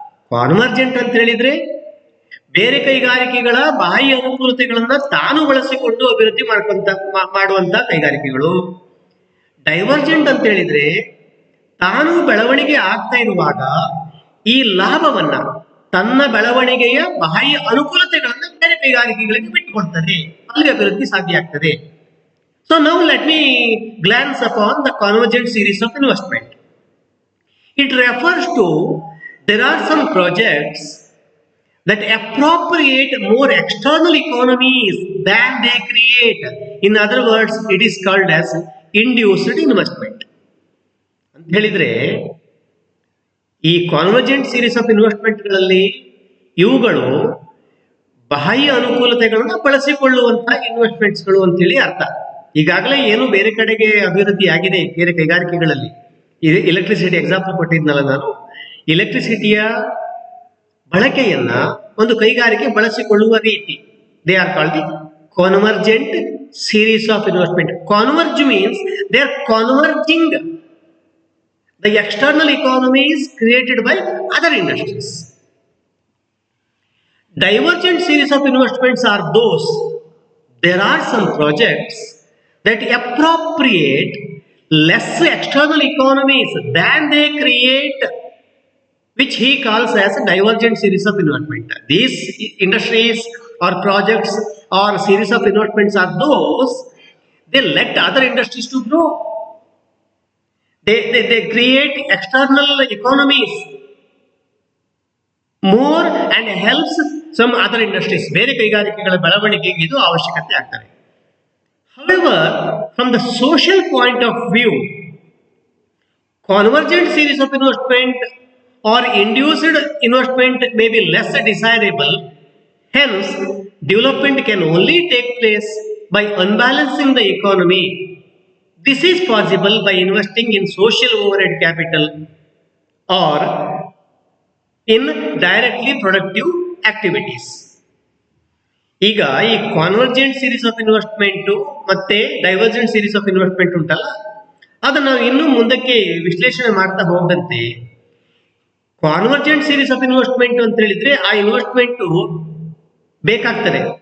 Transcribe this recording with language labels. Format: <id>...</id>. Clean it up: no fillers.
<kn>ಕಾನ್ವರ್ಜೆಂಟ್ ಅಂತ ಹೇಳಿದ್ರೆ ಬೇರೆ ಕೈಗಾರಿಕೆಗಳ ಬಾಹ್ಯ ಅನುಕೂಲತೆಗಳನ್ನ ತಾನು ಬಳಸಿಕೊಂಡು ಅಭಿವೃದ್ಧಿ ಮಾಡುವಂತ ಕೈಗಾರಿಕೆಗಳು. ಡೈವರ್ಜೆಂಟ್ ಅಂತ ಹೇಳಿದ್ರೆ ತಾನು ಬೆಳವಣಿಗೆ ಆಗ್ತಾ ಇರುವಾಗ ಈ ಲಾಭವನ್ನ, ತನ್ನ ಬೆಳವಣಿಗೆಯ ಬಾಹ್ಯ ಅನುಕೂಲತೆಗಳನ್ನ ಬೇರೆ ಕೈಗಾರಿಕೆಗಳಿಗೆ ಬಿಟ್ಟುಕೊಳ್ತದೆ, ಅಲ್ಲಿ ಅಭಿವೃದ್ಧಿ ಸಾಧ್ಯ ಆಗ್ತದೆ.</kn> <en>So now let me glance upon the convergent series of investment. It refers to there are some projects that appropriate more external economies than they create. In other words, it is called as induced investment.</en> <kn>ಅಂತ ಹೇಳಿದ್ರೆ ಈ ಕಾನ್ವರ್ಜೆಂಟ್ series of ಇನ್ವೆಸ್ಟ್ಮೆಂಟ್ಗಳಲ್ಲಿ ಇವುಗಳು ಬಾಹ್ಯ ಅನುಕೂಲತೆಗಳನ್ನು ಬಳಸಿಕೊಳ್ಳುವಂತಹ ಇನ್ವೆಸ್ಟ್ಮೆಂಟ್ಸ್ಗಳು ಅಂತೇಳಿ ಅರ್ಥ. ಈಗಾಗಲೇ ಏನು ಬೇರೆ ಕಡೆಗೆ ಅಭಿವೃದ್ಧಿ ಆಗಿದೆ ಬೇರೆ ಕೈಗಾರಿಕೆಗಳಲ್ಲಿ. ಎಲೆಕ್ಟ್ರಿಸಿಟಿ ಎಕ್ಸಾಂಪಲ್ ಕೊಟ್ಟಿದ್ನಲ್ಲ ನಾನು, ಎಲೆಕ್ಟ್ರಿಸಿಟಿಯ ಬಳಕೆಯನ್ನ ಒಂದು ಕೈಗಾರಿಕೆ ಬಳಸಿಕೊಳ್ಳುವ ರೀತಿ,</kn> <en>They are called the convergent series of investment. Converge means they are converging the external economies created by other industries. Divergent series of investments are those, there are some projects that appropriate less external economies than they create, which he calls as a divergent series of investment. These industries or projects or series of investments are those, they let other industries to grow. They create external economies more and helps some other industries.</en> <kn>ಬೇರೆ ಕೈಗಾರಿಕೆಗಳ ಬೆಳವಣಿಗೆಗೆ ಇದು ಅವಶ್ಯಕತೆ ಆಗ್ತದೆ.</kn> <en>However, from the social point of view, convergent series of investment or induced investment may be less desirable. Hence, development can only take place by unbalancing the economy. This is possible by investing in social overhead capital or in directly productive activities.</en> <kn>ಈಗ ಈ ಕಾನ್ವರ್ಜೆಂಟ್ series of investment ಮತ್ತೆ divergent series of investment ಉಂಟಲ್ಲ, ಅದನ್ನ ನಾವು ಇನ್ನೂ ಮುಂದಕ್ಕೆ ವಿಶ್ಲೇಷಣೆ ಮಾಡ್ತಾ ಹೋದಂತೆ ಕಾನ್ವರ್ಜೆಂಟ್ ಸೀರೀಸ್ ಆಫ್ ಇನ್ವೆಸ್ಟ್ಮೆಂಟ್ ಅಂತ ಹೇಳಿದ್ರೆ ಆ ಇನ್ವೆಸ್ಟ್ಮೆಂಟ್ ಬೇಕಾಗ್ತದೆ.</kn>